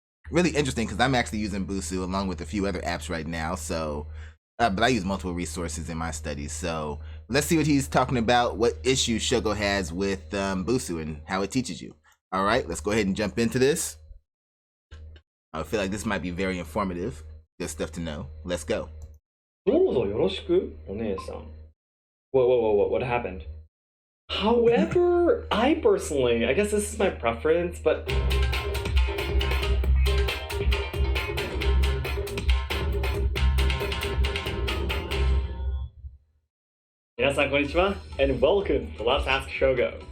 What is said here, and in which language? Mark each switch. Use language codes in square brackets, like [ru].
[en] Really interesting because I'm actually using Busuu along with a few other apps right now, so but I use multiple resources in my studies, so let's see what he's talking about, what issues SHOGO has with Busuu and how it teaches you. All right, let's go ahead and jump into this. I feel like this might be very informative. Good stuff to know. Let's go. [ja] どうぞよろしく、お姉さん。 [en] What happened? However, I personally, I guess this is my preference, but... [ja] 皆さんこんにちは [en] and welcome to Let's Ask SHOGO.